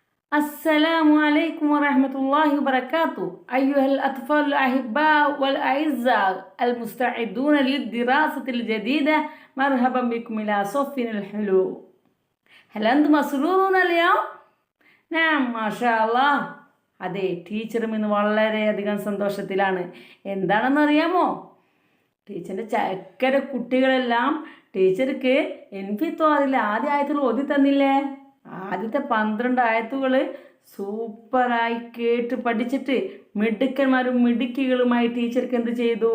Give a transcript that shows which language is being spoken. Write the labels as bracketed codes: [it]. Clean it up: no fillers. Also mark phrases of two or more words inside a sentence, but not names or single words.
[ar] السلام عليكم ورحمة الله وبركاته أيها الأطفال الأحباء والأعزاء المستعدون للدراسة الجديدة مرحبا بكم إلى صفنا الحلو. هل أنتم مسرورون اليوم؟ نعم ما شاء الله. [ml] അതെ, ടീച്ചറും ഇന്ന് വളരെയധികം സന്തോഷത്തിലാണ്. എന്താണെന്നറിയാമോ? ടീച്ചറിൻ്റെ ചക്കര കുട്ടികളെല്ലാം ടീച്ചർക്ക് എൻഫിത്തോറിൽ ആദ്യ ആയത്തുകൾ ഓതി തന്നില്ലേ? ആദ്യത്തെ 12 ആയത്തുകൾ സൂപ്പറായി കേട്ട് പഠിച്ചിട്ട് മിടുക്കന്മാരും മിടുക്കികളുമായി ടീച്ചർക്ക് എന്ത് ചെയ്തു?